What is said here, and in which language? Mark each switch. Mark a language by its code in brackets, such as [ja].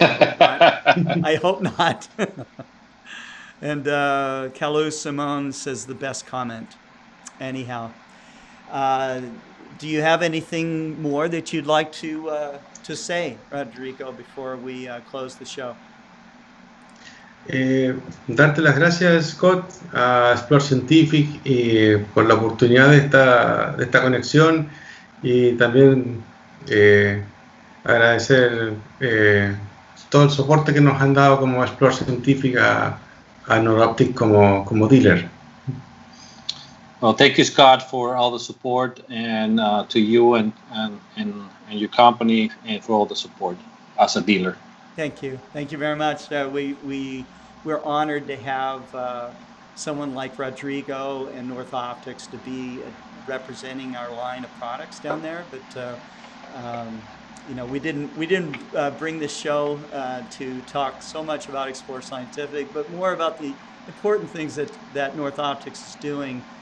[en] I hope not. And Kalu Simone says the best comment. Anyhow, do you have anything more that you'd like to say, Rodrigo, before we close the show? [es] Darte las gracias, Scott, a Explore Scientific por la oportunidad de esta conexión. Y también agradecer todo el soporte que nos han dado como Explore Scientific a NordOptic como dealer. [en] Well, thank you, Scott, for all the support, and to you and your company, and for all the support as a dealer. Thank you. Thank you very much. We're honored to have someone like Rodrigo and North Optics to be representing our line of products down there, but you know, we didn't bring this show to talk so much about Explore Scientific, but more about the important things that North Optics is doing.